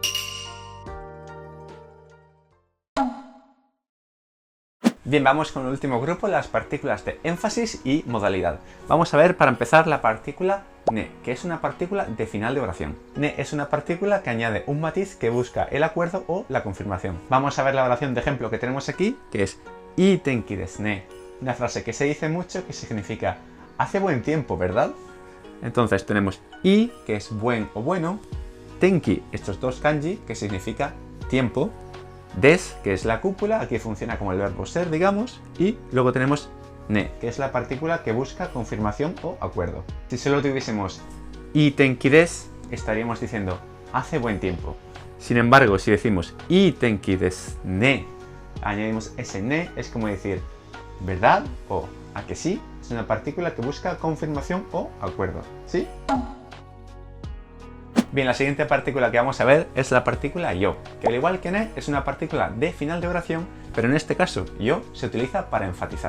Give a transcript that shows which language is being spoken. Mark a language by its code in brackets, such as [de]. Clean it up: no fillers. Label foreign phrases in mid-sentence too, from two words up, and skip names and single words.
[es] Bien, vamos con el último grupo, las partículas de énfasis y modalidad. Vamos a ver para empezar la partícula ne, que es una partícula de final de oración. Ne es una partícula que añade un matiz que busca el acuerdo o la confirmación. Vamos a ver la oración de ejemplo que tenemos aquí, que es [ja] いい天気ですね. [es] Una frase que se dice mucho que significa hace buen tiempo, ¿verdad? Entonces tenemos i, que es buen o bueno, tenki, estos dos kanji, que significa tiempo, des, que es la cúpula, aquí funciona como el verbo ser, digamos, y luego tenemos ne, que es la partícula que busca confirmación o acuerdo. Si solo tuviésemos [ja] いい天気です, [es] estaríamos diciendo hace buen tiempo. Sin embargo, si decimos [ja] いい天気ですね, [es] añadimos ese ne, es como decir ¿verdad? O ¿a que sí? Es una partícula que busca confirmación o acuerdo, ¿sí? Bien, la siguiente partícula que vamos a ver es la partícula yo, que al igual que ne es una partícula de final de oración, pero en este caso yo se utiliza para enfatizar.